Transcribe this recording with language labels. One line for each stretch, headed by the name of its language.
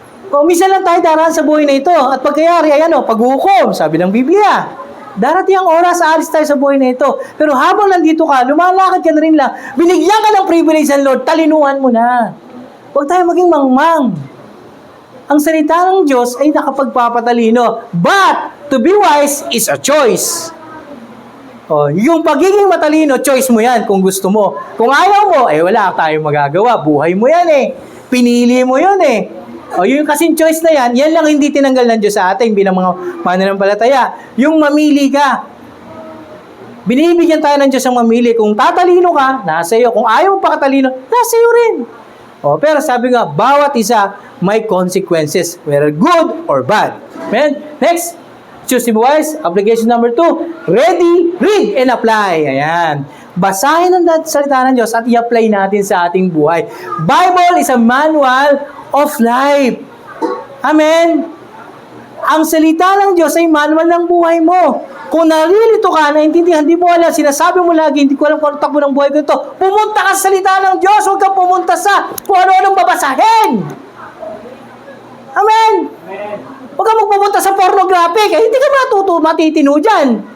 Filipino: O, minsan lang tayo daraan sa buhay na ito. At pagkayari, paghukom, sabi ng Biblia. Darating ang oras, aalis tayo sa buhay na ito. Pero habang nandito ka, lumalakad ka na rin lang. Binigyan ka ng privilege ng Lord, talinuhan mo na. Huwag tayo maging mangmang. Ang salita ng Diyos ay nakapagpapatalino.
English: But, to be wise is a choice.
Filipino: O, yung pagiging matalino, choice mo yan kung gusto mo. Kung ayaw mo, wala tayong magagawa. Buhay mo yan eh. Pinili mo yun eh. O, yung kasing choice na yan, yan lang hindi tinanggal ng Diyos sa atin bilang mga mananampalataya. Yung mamili ka. Binibigyan tayo ng Diyos ang mamili. Kung tatalino ka, nasa iyo. Kung ayaw mo pakatalino, nasa iyo rin. O, pero sabi nga, bawat isa may consequences,
English: whether good or bad.
Filipino: Amen?
English: Next. Choose to be wise. Application number 2. Ready, read, and apply.
Filipino: Ayan. Basahin ang salita ng Diyos at i-apply natin sa ating buhay.
English: Bible is a manual of life. Amen?
Filipino: Ang salita ng Diyos ay manual ng buhay mo. Kung narilito ka, naintindihan, hindi mo alam, sinasabi mo lagi, hindi ko alam kung ano takbo ng buhay ko ito, pumunta ka sa salita ng Diyos, huwag kang pumunta sa kung ano-anong babasahin. Amen? Huwag kang magpupunta sa pornographic, hindi ka matitino dyan.